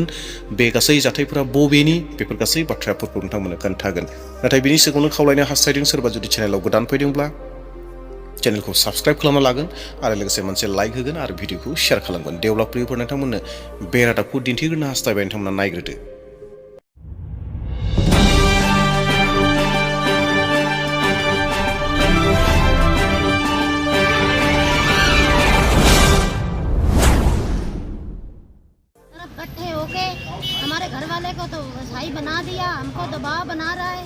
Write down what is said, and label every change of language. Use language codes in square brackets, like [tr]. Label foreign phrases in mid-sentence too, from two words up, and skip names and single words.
[brx] बे गासै जाथायफोरा बबेनि, बेफोर गासै बाथ्राफोरखौ नोंथांमोननो खोन्थागोन। नाथाय बिनि सिगाङावनो खावलायनो हास्थायदों, सोरबा जुदि चेनेलाव गोदान फैदोंब्ला चेनेलखौ साबस्क्राइब खालामना लागोन आरो लोगोसे मोनसे लाइक होगोन आरो भिडिअखौ शेयार खालामगोन। देवला प्रियफोर, नोंथांमोननो बे रादाबखौ दिन्थिग्रोनो हास्थायबाय, नोंथांमोना नायग्रोदो। [hi] इकट्ठे होके हमारे घर वाले को तो ईसाई बना दिया, हमको दबाव बना रहा है।